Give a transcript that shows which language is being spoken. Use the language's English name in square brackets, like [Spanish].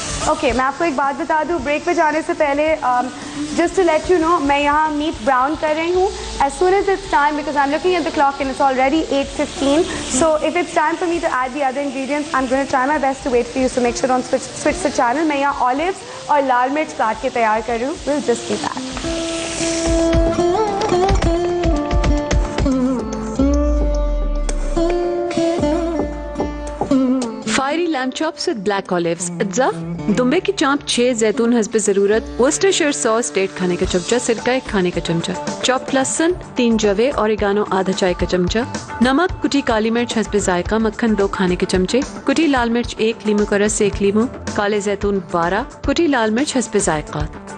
[Hindi] Okay, मैं आपको एक बात बता दूं, ब्रेक पे जाने से पहले [English] just to let you know, [Hindi] मैं यहाँ मीट ब्राउन कर रही हूँ. [English] As soon as it's time, because I'm looking at the clock and it's already 8:15, so if it's time for me to add the other ingredients, I'm going to try my best to wait for you. So make sure don't switch the channel. [Hindi] मैं यहाँ olives और लाल मिर्च काट के तैयार कर रही हूँ. [English] We'll just do that. Fiery lamb chops with black olives. [Hindi] अज्जा, दुम्बे की चाप 6, जैतून हस्बे जरूरत, वर्सेस्टरशायर सॉस 1 खाने का चमचा, सिरका 1 खाने का चमचा, चॉप्ड लहसुन 3 जवे, ओरिगानो आधा चाय का चमचा, नमक, कुटी काली मिर्च हस्बे जायका, मक्खन 2 खाने के चमचे, कुटी लाल मिर्च 1, लीमू का रस 1 लीमू, काले जैतून 12, कुटी लाल मिर्च हस्बे जायका.